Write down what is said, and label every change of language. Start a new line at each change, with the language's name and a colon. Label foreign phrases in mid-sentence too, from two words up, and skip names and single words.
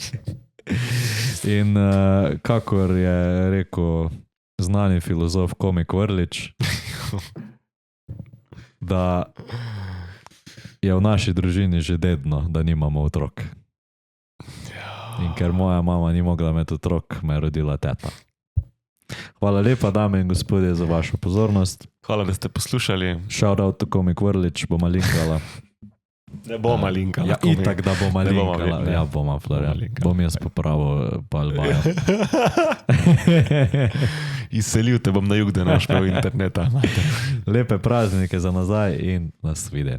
Slovenian: In kakor je rekel znani filozof komik Vrlič, da je v naši družini že dedno, da nimamo otrok. In ker moja mama ni mogla imeti otrok, me je rodila teta. Hvala lepa, dame in gospodje, za vašo pozornost. Hvala, da ste poslušali.
English: Shout out to
Slovenian: komik Vrlič, boma linkala. Ne boma linkala. Ja, itak, da boma linkala. Ja, boma, Florian. Bom jaz popravil Palmaja. Izselil te bom na jug, da naš prav interneta. Lepe praznike za nazaj in nasvidenje.